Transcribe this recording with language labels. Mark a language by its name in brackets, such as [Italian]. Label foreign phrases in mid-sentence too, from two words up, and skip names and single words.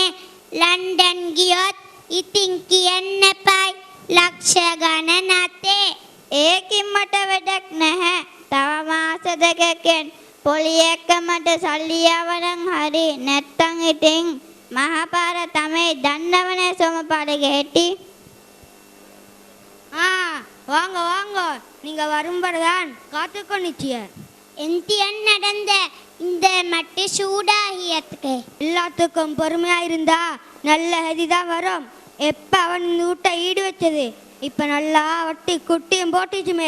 [Sinhala] ලන්ඩන් ගියොත් ඉතින් කියන්න එපයි ලක්ෂ ගණනතේ. ඒකින් මට වැඩක් නැහැ. තව මාස දෙකකින් පොලිය එක්ක මට සල්ලි ආවනම් හරි. නැත්තම් ඉතින් මහපාර තමයි දන්නවනේ සෝමපාලගේ හැටි. [Tamil] வாங்க வாங்க, நீங்க வரும்படுதான் காத்துக்கொண்டிச்சிய. எந்தியன் நடந்த இந்த மட்டு சூடாகியத்துக்கு எல்லாத்துக்கும் பொறுமையா இருந்தா நல்ல ஹதிதான் வரும். எப்ப அவன் இந்த வீட்டை ஈடு வச்சது இப்ப நல்லா வட்டி குட்டியும் போட்டுச்சுமே.